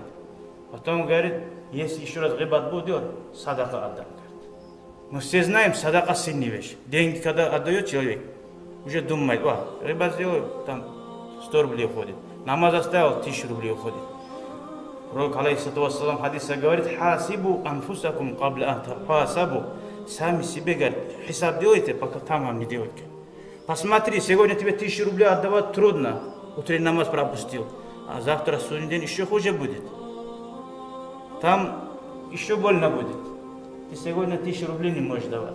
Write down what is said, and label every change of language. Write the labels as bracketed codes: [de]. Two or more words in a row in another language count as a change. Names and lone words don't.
[ru] Потом говорит, если еще раз гибат будет делать, садака отдам. Мы все знаем, садака сильная вещь. Деньги, когда отдает человек, уже думает, гибат сделаю, там 100 рублей уходит. Намаз оставил, 1000 рублей уходит. Пророк, [ar] عليه الصلاة والسلام, [ru] хадиса говорит, [ar] حاسبوا أنفسكم قبل أن تحاسبوا. [ru] Сами себе, говорит, хисаб делайте, пока там вам не делайте. Посмотри, сегодня тебе 1000 рублей отдавать трудно. Утренний намаз пропустил. А завтра, судный день, еще хуже будет. Там еще больно будет. Ты сегодня 1000 рублей не можешь давать.